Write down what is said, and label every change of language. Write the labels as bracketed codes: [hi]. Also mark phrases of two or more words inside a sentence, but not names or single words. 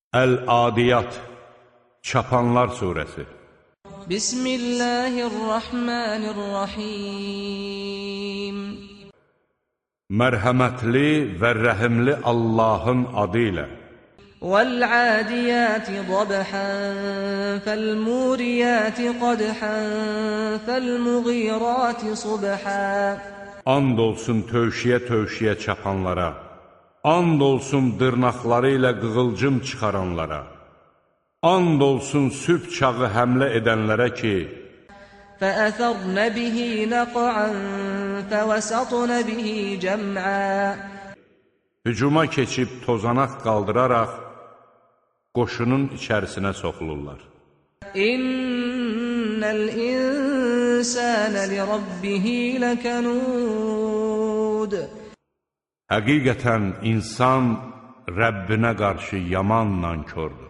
[az] Əl-Adiyat, Çapanlar surəsi. [ar] Bismillahirrahmanirrahim. [az] Mərhəmətli və rəhimli Allahın adı ilə. [ar] وَالْعَادِيَاتِ ضَبْحًا فَالْمُورِيَاتِ قَدْحًا فَالْمُغِيرَاتِ صُبْحًا. [az] And olsun tövşiyə çapanlara, and olsun dırnaqları ilə qığılcım çıxaranlara, and olsun sübh çağı həmlə edənlərə ki, [ar] فَأَثَرْنَ بِهِ نَقْعًا فَوَسَطْنَ بِهِ جَمْعًا. [az] hücuma keçib tozanaq qaldıraraq, qoşunun içərisinə soxulurlar. [ar] إن الإنسان لربه لكنود. [az] Həqiqətən insan Rəbbinə qarşı yaman nankördür.